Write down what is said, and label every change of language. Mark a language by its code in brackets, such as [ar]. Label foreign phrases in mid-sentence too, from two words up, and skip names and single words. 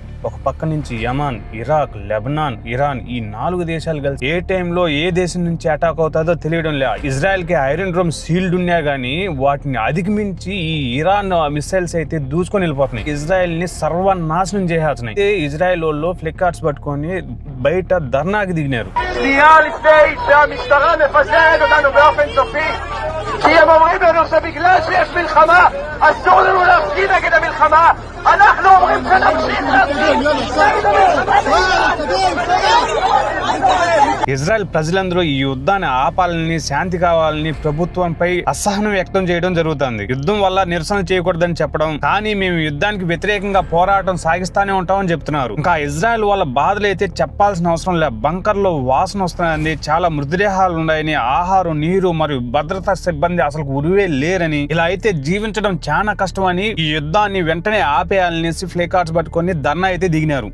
[te] ఒక పక్క నుంచి యమన్, ఇరాక్, లెబనాన్, ఇరాన్ ఈ 4 దేశాలు కలిసి ఏ టైంలో ఏ దేశం నుంచి అటాక్ అవుతుందో తెలియడం లే. ఇజ్రాయెల్ కి ఐరన్ డ్రోమ్ సీల్డ్ ఉన్నా గానీ వాటిని అధిగమించి ఈ ఇరాన్ మిసైల్స్ అయితే దూసుకొని వెళ్ళిపోతున్నాయి. ఇజ్రాయెల్ ని సర్వనాశనం చేసేస్తున్నాయి. ఇజ్రాయెల్ వాళ్ళు ఫ్లిక్కార్ట్స్ పట్టుకొని బయట ధర్నాకి దిగినారు. [he] הם אומרים לנו שבגלל שיש מלחמה אסור לנו להפגין נגד המלחמה. אנחנו אומרים שנמשיך להפגין נגד המלחמה. [te] ఇజ్రాయెల్ ప్రజలందరూ ఈ యుద్ధాన్ని ఆపాలని, శాంతి కావాలని ప్రభుత్వంపై అసహనం వ్యక్తం చేయడం జరుగుతుంది. యుద్ధం వల్ల నిరసన చేయకూడదని చెప్పడం, కానీ మేము యుద్ధానికి వ్యతిరేకంగా పోరాటం సాగిస్తానే ఉంటామని చెప్తున్నారు. ఇంకా ఇజ్రాయెల్ వాళ్ళ బాధలు అయితే చెప్పాల్సిన అవసరం లేదు. బంకర్ లో వాసన వస్తున్నాయని, చాలా మృతదేహాలు ఉన్నాయని, ఆహారం, నీరు మరియు భద్రతా సిబ్బంది అసలు ఉరివే లేరని, ఇలా అయితే జీవించడం చాలా కష్టమని ఈ యుద్ధాన్ని వెంటనే ఆపేయాలనేసి ఫ్లేకార్డ్స్ పట్టుకొని ధర్నా అయితే దిగినారు.